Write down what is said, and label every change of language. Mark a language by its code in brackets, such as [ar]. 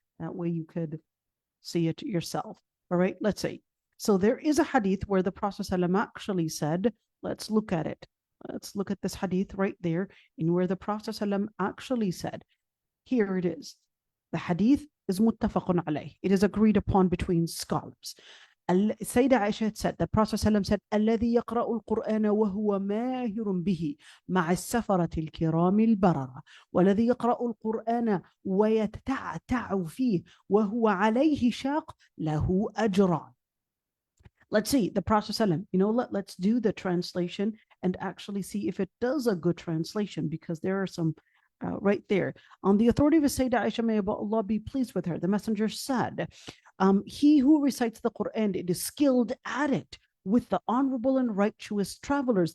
[en] That way you could see it yourself. All right. Let's see. So there is a hadith where the Prophet ﷺ actually said, let's look at it. Let's look at this hadith right there, in where the Prophet ﷺ actually said, here it is. The hadith is [ar] muttafaqun alayh. [en] It is agreed upon between scholars. Sayyidah Aysha said, the Prophet ﷺ said, [ar] الذي يقرأ القرآن وهو ماهر به مع السفرة الكرام البررة والذي يقرأ القرآن ويتعتع فيه وهو عليه شاق له أجران. [en] Let's see, the Prophet ﷺ, let's do the translation and actually see if it does a good translation, because there are some right there. On the authority of Sayyidah Aysha, may Allah be pleased with her, the messenger said, he who recites the Quran, it is skilled at it with the honorable and righteous travelers.